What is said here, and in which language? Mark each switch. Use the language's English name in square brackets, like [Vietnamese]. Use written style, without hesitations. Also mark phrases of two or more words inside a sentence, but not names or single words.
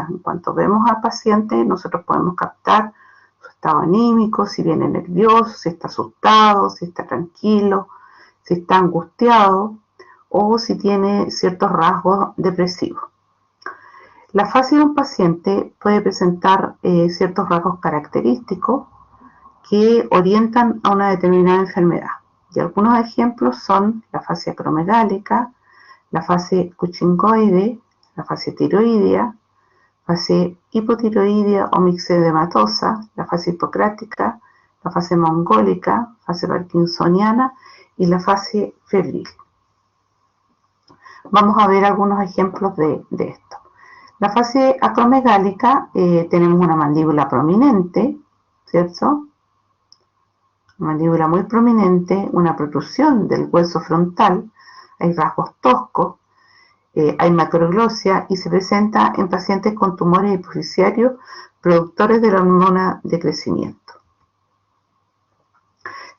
[Spanish] En cuanto vemos al paciente, nosotros podemos captar su estado anímico, si viene nervioso, si está asustado, si está tranquilo, si está angustiado o si tiene ciertos rasgos depresivos. La facie de un paciente puede presentar ciertos rasgos característicos que orientan a una determinada enfermedad. Y algunos ejemplos son la facie acromegálica, la facie cuchingoide, la facie tiroidea, facie hipotiroidea o mixedematosa, la facie hipocrática, la facie mongólica, facie parkinsoniana y la facie febril. Vamos a ver algunos ejemplos de esto. La facie acromegálica, tenemos una mandíbula prominente, ¿cierto? Una mandíbula muy prominente, una protrusión del hueso frontal, hay rasgos toscos, hay macroglosia y se presenta en pacientes con tumores hipofisiarios productores de la hormona de crecimiento.